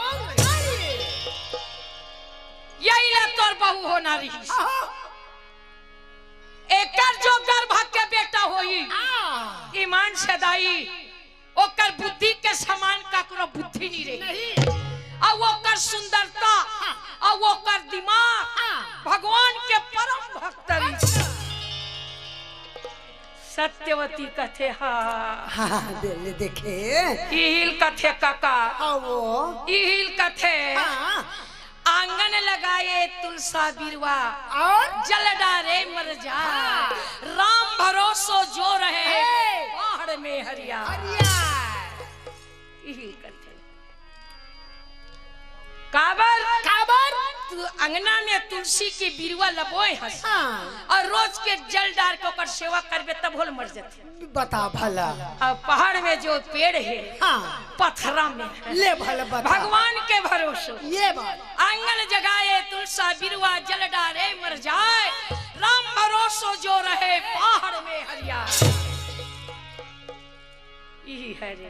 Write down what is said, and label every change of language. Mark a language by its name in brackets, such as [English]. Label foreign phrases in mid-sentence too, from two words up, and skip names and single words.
[Chhattisgarhi] यही ले तोर बहु होना रही एकर जो गर्भ के बेटा होई ईमान से दाई ओकर बुद्धि के समान ककरो बुद्धि नहीं रही और ओकर सुंदरता और ओकर दिमाग भगवान के परम भक्त रही सत्यवती कथे हाँ दिल देखे इहिल कथे काका वो इहिल कथे हाँ आंगन लगाए तुलसा बिरवा और जल डारे मर जा राम भरोसो जो रहे पहाड़ में हरिया इहिल कथे काबर काबर तू अंगना में तुलसी की बिरवा लबोए हस हाँ और रोज के जल डार के ओकर सेवा करबे तब होल मर जाते बता भला और पहाड़ में जो पेड़ है हाँ पत्थरा में है ले भला बता भगवान के भरोसे ये बात आंगन जगाए तुलसा बिरवा जल डारे मर जाए राम भरोसो जो रहे पहाड़ में हरिया है रे।